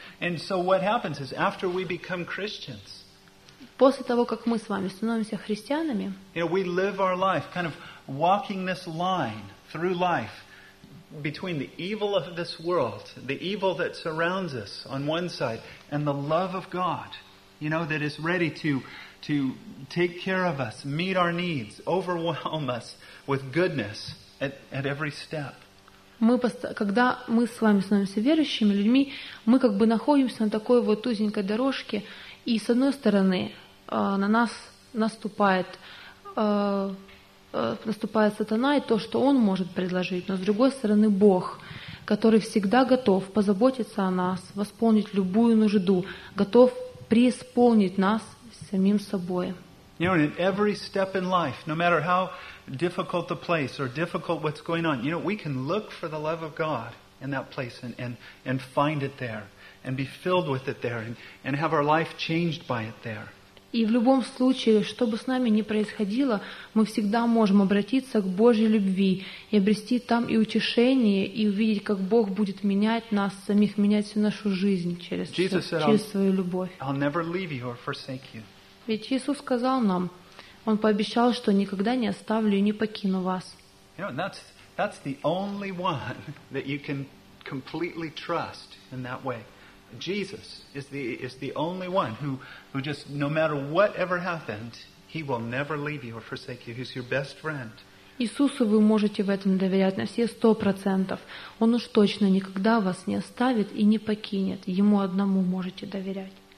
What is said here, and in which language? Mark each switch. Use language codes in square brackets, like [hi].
[en] And so what happens is, after we become Christians, [ru] после того, как мы с вами становимся христианами, [en] you know, we live our life kind of walking this line through life between the evil of this world, the evil that surrounds us on one side, and the love of God, you know, that is ready to take care of us, meet our needs, overwhelm us with goodness at every step. [ru] Когда мы с вами становимся верующими людьми, мы как бы находимся на такой вот узенькой дорожке, и с одной стороны на нас наступает сатана и то, что он может предложить, но с другой стороны Бог, который всегда готов позаботиться о нас, восполнить любую нужду, готов преисполнить нас самим собой. [en] You know, in every step in life, no matter how difficult the place or difficult what's going on, you know, we can look for the love of God in that place and find it there and be filled with it there and have our life changed by it there. [ru] И в любом случае, что бы с нами ни происходило, мы всегда можем обратиться к Божьей любви и обрести там и утешение, и увидеть, как Бог будет менять нас самих, менять всю нашу жизнь через свою любовь. [en] I'll never leave you or forsake you. [ru] Ведь Иисус сказал нам, Он пообещал, что никогда не оставлю и не покину вас. [en] You know, that's the only one that you can completely trust in that way. Jesus is the only one who just no matter whatever happened, He will never leave you or forsake you. He's your best friend. [ru] Иисусу вы можете в этом доверять на все 100%. Он уж точно никогда вас не оставит и не покинет. Ему одному можете доверять.